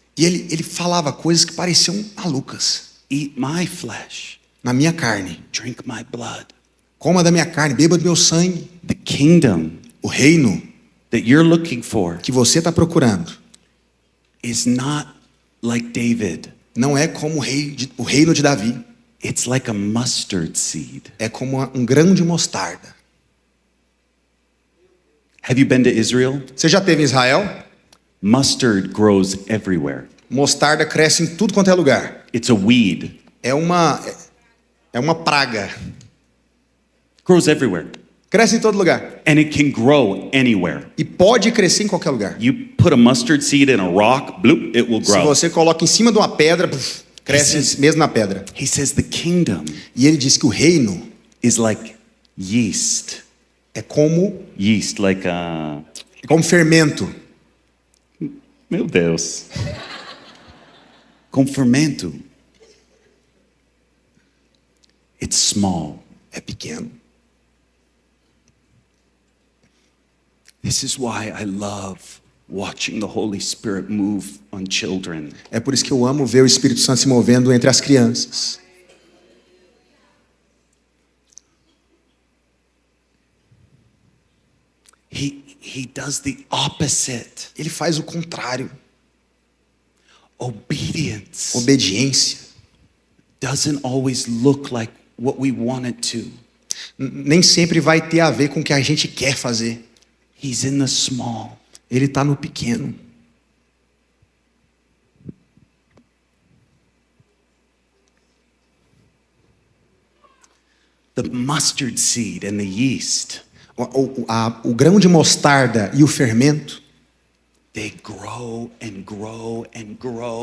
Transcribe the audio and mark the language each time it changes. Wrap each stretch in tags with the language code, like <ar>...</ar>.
<pt>E ele falava coisas que pareciam malucas.</pt> <en>Eat my flesh,</en> <pt>Na minha carne.</pt> <en>drink my blood.</en> <pt>Coma da minha carne, beba do meu sangue.</pt> <en>The kingdom</en> <pt>O reino</pt> <en>that you're looking for</en> <pt>que você está procurando</pt> <en>is not like David.</en> <pt>não é como o reino de Davi.</pt> <en>It's like a mustard seed.</en> <pt>É como um grão de mostarda.</pt> <en>Have you been to Israel?</en> <pt>Você já esteve em Israel?</pt> <en>Mustard grows everywhere.</en> <pt>Mostarda cresce em tudo quanto é lugar.</pt> <en>It's a weed.</en> <pt>É uma praga.</pt> <en>Grows everywhere.</en> <pt>Cresce em todo lugar.</pt> <en>And it can grow anywhere.</en> <pt>E pode crescer em qualquer lugar.</pt> <en>You put a mustard seed in a rock, bloop, it will</en> <pt>Se</pt> <en>grow.</en> <pt>você coloca em cima de uma pedra, cresce Esse- mesmo na pedra.</pt> <en>He says the kingdom</en> <pt>E ele diz que o reino</pt> <en>is like yeast.</en> <pt>é como</pt> <en>Yeast, like</en> <pt>fermento. meu Deus. Com fermento.</pt> <en>It's small.</en> <pt>É pequeno.</pt> <en>This is why I love watching the Holy Spirit move on children.</en> <pt>É por isso que eu amo ver o Espírito Santo se movendo entre as crianças.</pt> <en>He does the opposite.</en> <pt>Ele faz o contrário.</pt> <en>Obedience</en> <pt>Obediência</pt> <en>doesn't always look like what we want it to.</en> <pt>nem sempre vai ter a ver com o que a gente quer fazer.</pt> <en>He's in the small.</en> <pt>Ele está no pequeno.</pt> <en>the mustard seed and the yeast,</en> <pt>O grão de mostarda e o fermento,</pt> <en>they grow and grow and grow.</en>